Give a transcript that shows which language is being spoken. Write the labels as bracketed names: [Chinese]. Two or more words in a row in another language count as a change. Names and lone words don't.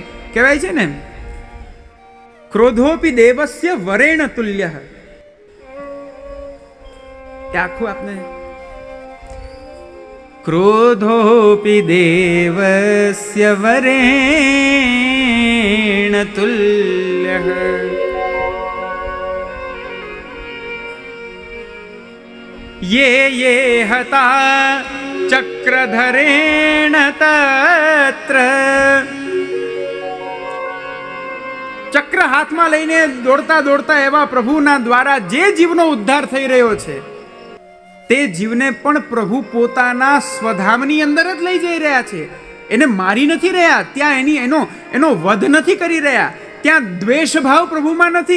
[Gujarati] કહેવાય છે ને, [Sanskrit] ક્રોધોપી દેવસ્ય વરેણ તુલ્ય. [Gujarati] એ આખું આપને [Sanskrit] ક્રોધોપી દેવસ્ય વરેણ તુલ્ય. ये हता चक्रधरेण तत्र. [Gujarati] ચક્ર હાથમાં લઈને દોડતા દોડતા એવા પ્રભુના દ્વારા જે જીવનો ઉદ્ધાર થઈ રહ્યો છે, તે જીવને પણ પ્રભુ પોતાના સ્વધામની અંદર જ લઈ જઈ રહ્યા છે. એને મારી નથી રહ્યા, ત્યાં એનો વધ નથી કરી રહ્યા, ત્યાં દ્વેષ ભાવ પ્રભુમાં નથી.